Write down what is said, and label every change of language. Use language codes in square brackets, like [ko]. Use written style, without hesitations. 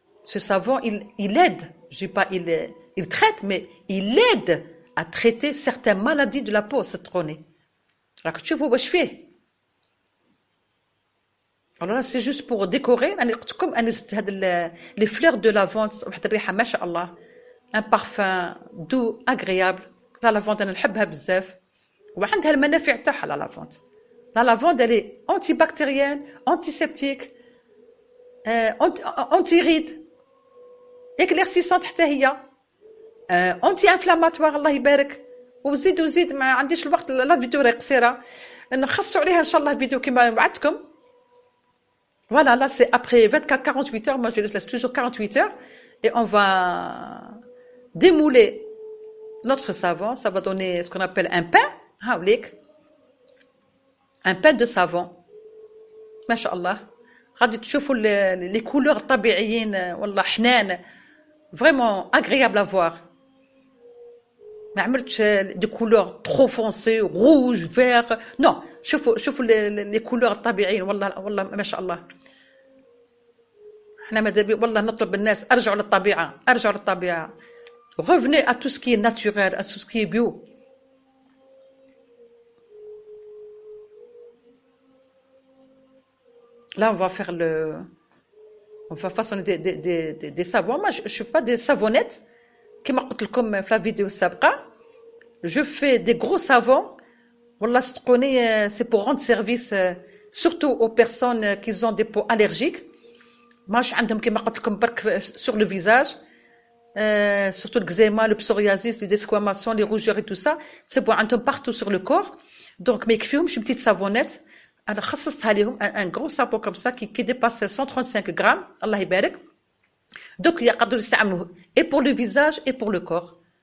[fr] Ce savon, il aide, je dis pas il traite, mais il aide à traiter certaines maladies de la peau, citronné. [ar] راك تشوفوا واش فيه. [fr] Alors là, c'est juste pour décorer. [ar] أنا قلت لكم أنا زدت هاد [fr] les fleurs de lavande، [ar] واحد الريحة ما شاء الله، [fr] un parfum doux, agréable. [ar] لا لافوند أنا نحبها بزاف، وعندها المنافع تاعها لا لافوند. [fr] La lavande, elle est antibactérienne, antiseptique, anti-ride, éclaircissante [ar] حتى هي، [fr] anti-inflammatoire [ar] الله يبارك. وزيد ما عنديش الوقت، لا فيديو راهي قصيرة، نخصوا عليها إن شاء الله فيديو كما وعدتكم. [fr] Voilà, là c'est après 24-48 heures, moi je laisse toujours 48 heures, et on va démouler notre savon, ça va donner ce qu'on appelle un pain, un pain de savon. [ar] ما شاء الله غادي تشوفوا les couleurs طبيعيين والله حنان، [fr] vraiment agréable à voir. [ar] ما عملتش [fr] des couleurs trop foncées rouge vert، non شوفوا les couleurs [ar] الطبيعيين والله ما شاء الله. احنا ماذا بي والله نطلب الناس ارجعوا للطبيعة، [fr] revenez à tout ce qui est naturel, à tout ce qui est bio. Là, on va façonner des savons. Moi, je ne suis pas des savonnettes. [ar] كما قلت لكم في la vidéo السابقة. [fr] Je fais des gros savons. [ar] والله صدقوني, [fr] c'est pour rendre service surtout aux personnes qui ont des peaux allergiques. [ar] ماش عندهم كما قلت لكم برك [fr] sur le visage. Surtout l'eczéma, le psoriasis, les desquamations, les rougeurs et tout ça. C'est bon عندهم partout sur le corps. Donc [ar] ما يكفيهمش [fr] petite savonnette. [ar] أنا خصصتها لهم [fr] un gros savon comme ça qui dépasse 135 grammes [ar] الله يبارك. [fr] Donc [ar] يقدروا يستعملوه [fr] et pour le visage et pour le corps.